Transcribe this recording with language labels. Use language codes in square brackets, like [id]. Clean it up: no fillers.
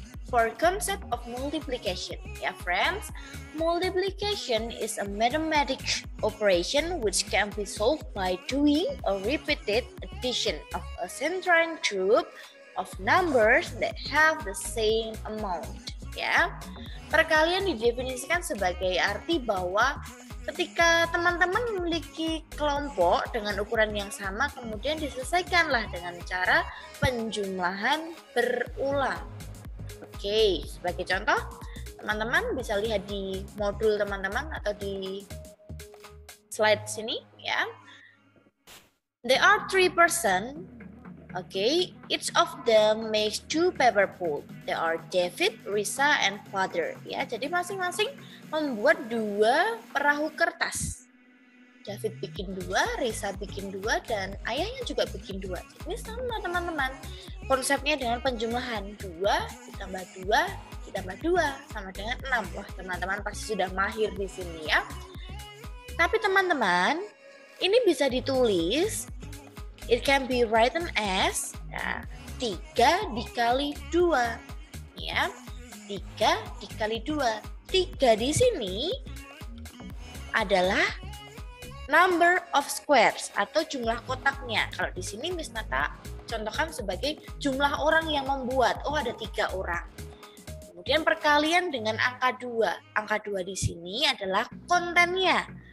[en] For concept of multiplication, yeah friends, multiplication is a mathematical operation which can be solved by doing a repeated addition of a central group of numbers that have the same amount. [id] Ya, perkalian didefinisikan sebagai arti bahwa ketika teman-teman memiliki kelompok dengan ukuran yang sama, kemudian diselesaikanlah dengan cara penjumlahan berulang. Oke, sebagai contoh, teman-teman bisa lihat di modul teman-teman atau di slide sini ya. [en] There are 3 person. Okay, each of them makes 2 paper pool. There are David, Risa, and Father. [id] Ya, jadi masing-masing membuat 2 perahu kertas. David bikin 2, Risa bikin 2, dan ayahnya juga bikin 2. Ini sama teman-teman. Konsepnya dengan penjumlahan 2 ditambah 2 ditambah 2 sama dengan 6. Wah, teman-teman pasti sudah mahir di sini ya. Tapi teman-teman, ini bisa ditulis. [en] It can be written as 3 [id] dikali 2. Ya, 3 dikali 2. 3 di sini adalah [en] number of squares [id] atau jumlah kotaknya. Kalau di sini Miss Nata contohkan sebagai jumlah orang yang membuat. Oh, ada 3 orang. Kemudian perkalian dengan angka 2. Angka 2 di sini adalah kontennya.